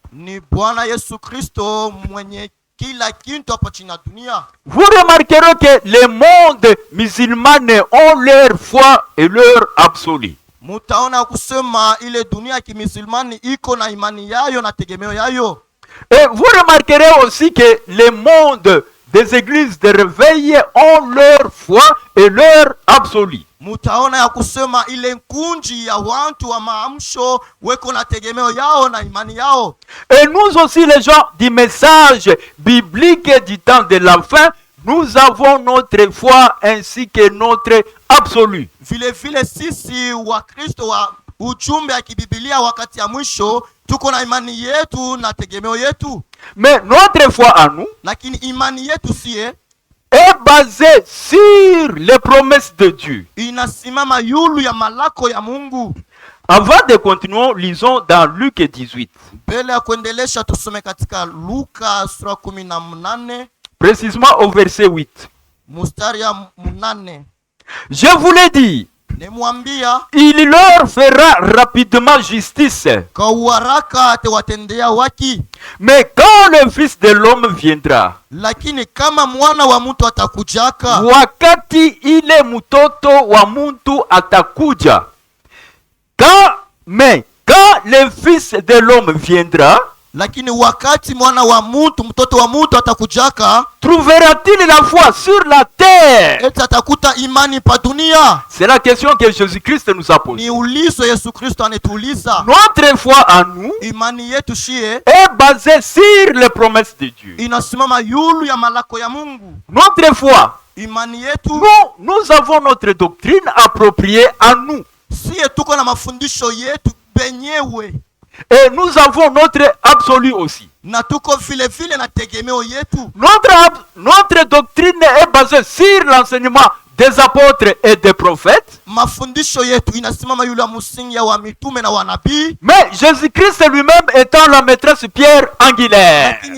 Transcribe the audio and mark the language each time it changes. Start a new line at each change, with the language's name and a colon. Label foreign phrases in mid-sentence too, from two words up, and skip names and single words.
French: Vous remarquerez que les mondes musulmans ont leur foi et leur absolu. Et vous remarquerez aussi que les mondes des églises de réveil ont leur foi et leur absolu.
Swahili: Mutaona ya kusema ile nkunji ya watu wa maamsho weko na tegemeo yao na imani yao.
French: Et nous aussi les gens du message biblique du temps de la fin, nous avons notre foi ainsi que notre absolu.
Swahili: Vile vile sisi wa Kristo wa ujumbe ya kibibilia wakati ya mwisho tuko na imani yetu na tegemeo yetu.
French: Mais notre foi à nous,
Swahili: lakini imani yetu sie,
French: est basé sur les promesses de Dieu. Avant de continuer, lisons dans Luc 18. Précisément au verset 8. Je vous l'ai dit, il leur fera rapidement justice. Mais quand le Fils de l'homme viendra,
Swahili: wakati ile mtoto wa muntu atakuja,
French: quand le Fils de l'homme viendra,
Swahili: lakini wakati mwana wa mtu mtoto wa mtu atakujaka,
French: trouvera-t-il la foi sur la terre?
Swahili: Atakuta imani pa dunia?
French: C'est la question que Jésus-Christ nous a posée.
Swahili: Ni ulizo Yesu Kristo anetuuliza.
French: Notre foi à nous,
Swahili: imani yetu shie,
French: est basée sur les promesses de Dieu.
Swahili: Inasimama yulu ya malako ya Mungu.
French: Notre foi,
Swahili: imani yetu,
French: nous avons notre doctrine appropriée à nous.
Swahili: Sie tuko na mafundisho yetu benyewe.
French: Et nous avons notre absolu aussi. Notre doctrine est basée sur l'enseignement des apôtres et des prophètes. Mais Jésus-Christ lui-même étant la maîtresse pierre angulaire.